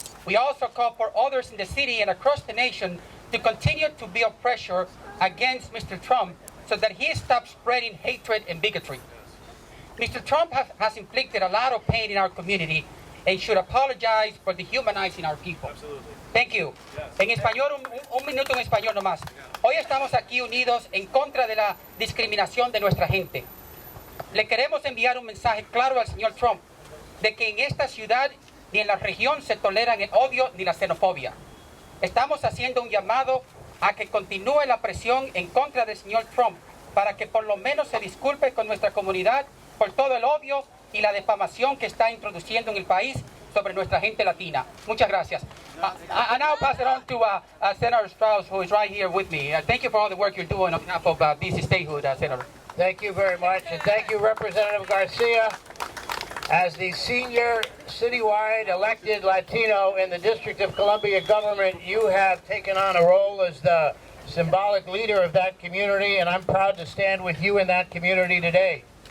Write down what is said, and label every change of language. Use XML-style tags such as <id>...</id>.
<en>We also call for others in the city and across the nation to continue to build pressure against Mr. Trump so that he stops spreading hatred and bigotry. Mr. Trump has inflicted a lot of pain in our community and should apologize for dehumanizing our people. Absolutely. Thank you.</en> <es>En español, un minuto en español nomás. Hoy estamos aquí unidos en contra de la discriminación de nuestra gente. Le queremos enviar un mensaje claro al señor Trump de que en esta ciudad ni en la región se toleran el odio ni la xenofobia. Estamos haciendo un llamado a que continúe la presión en contra del señor Trump para que por lo menos se disculpe con nuestra comunidad por todo el odio y la difamación que está introduciendo en el país sobre nuestra gente latina. Muchas gracias.</es> <en>I now pass it on to Senator Strauss, who is right here with me. Thank you for all the work you're doing on behalf of BC Statehood, Senator. Thank you very much, and thank you, Representative Garcia. As the senior citywide elected Latino in the District of Columbia government, you have taken on a role as the symbolic leader of that community, and I'm proud to stand with you in that community today.</en>